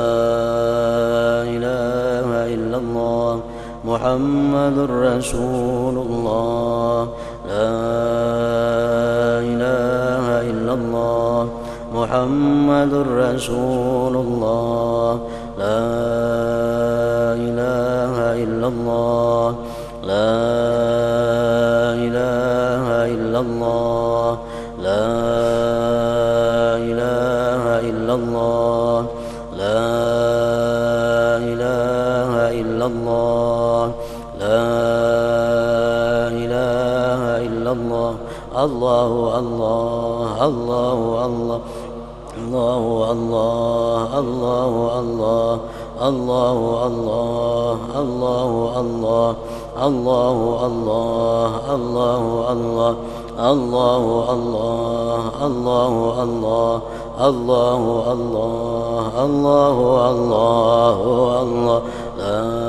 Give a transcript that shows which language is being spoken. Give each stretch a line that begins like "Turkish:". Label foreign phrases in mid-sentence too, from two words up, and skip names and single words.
Arabic: إله إلا الله محمد رسول الله لا إله إلا الله محمد رسول الله لا إله إلا الله لا إله إلا الله لا إله إلا الله لا إله إلا الله لا إله إلا الله. الله الله الله الله الله الله الله الله الله الله الله الله الله الله الله الله الله الله الله الله الله الله الله الله لا